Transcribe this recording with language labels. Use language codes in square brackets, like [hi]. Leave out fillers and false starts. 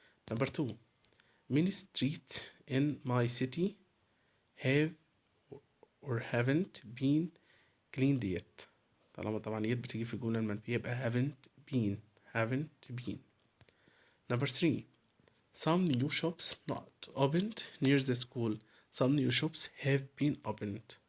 [en] Number 2, many streets in my city have or haven't been cleaned yet. [ar] طبعا yet بتيجي في الجملة المنفية يبقى [en] haven't been. Number 3, some new shops not opened near the school. Some new shops have been opened.